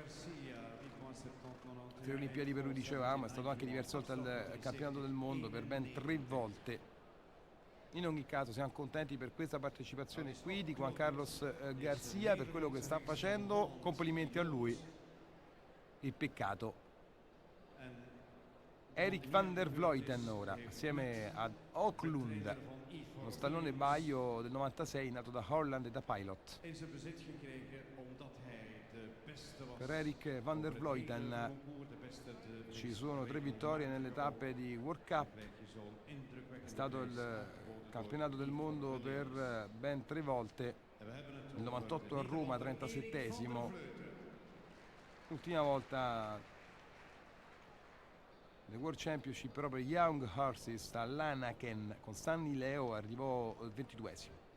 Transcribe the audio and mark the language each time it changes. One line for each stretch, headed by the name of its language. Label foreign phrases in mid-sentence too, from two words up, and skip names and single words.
Italian: 3 Olimpiadi per lui, dicevamo, è stato anche diverse volte al campionato del mondo per ben 3 volte. In ogni caso siamo contenti per questa partecipazione qui di Juan Carlos Garcia, per quello che sta facendo, complimenti a lui. Il peccato. Erik van der Vleuten ora, assieme ad Oklund, uno stallone baio del 96 nato da Holland e da Pilot. Per Erik van der Vleuten ci sono 3 vittorie nelle tappe di
English: World Cup,
Italian: è stato il campionato del mondo per ben 3 volte, nel 98 a Roma 37esimo, l'ultima volta le
English: World Championship
Italian: proprio
English: Young Horses
Italian: a Lanaken con Sunny Leo arrivò 22esimo.